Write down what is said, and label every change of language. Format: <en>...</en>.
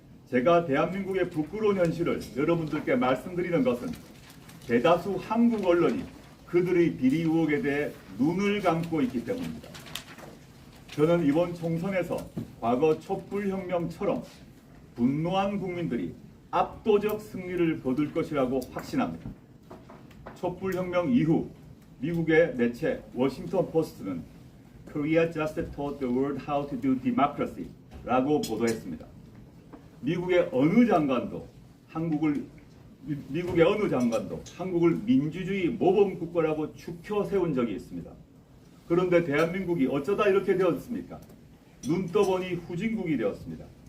<ko>제가 대한민국의 부끄러운 현실을 여러분들께 말씀드리는 것은 대다수 한국 언론이 그들의 비리 의혹에 대해 눈을 감고 있기 때문입니다. 저는 이번 총선에서 과거 촛불혁명처럼 분노한 국민들이 압도적 승리를 거둘 것이라고 확신합니다. 촛불혁명 이후 미국의 매체 워싱턴 포스트는</ko> <en>Korea just taught the world how to do democracy</en> <ko>라고 보도했습니다. 미국의 어느 장관도 한국을 민주주의 모범 국가라고 축혀 세운 적이 있습니다. 그런데 대한민국이 어쩌다 이렇게 되었습니까? 눈 떠보니 후진국이 되었습니다.</ko>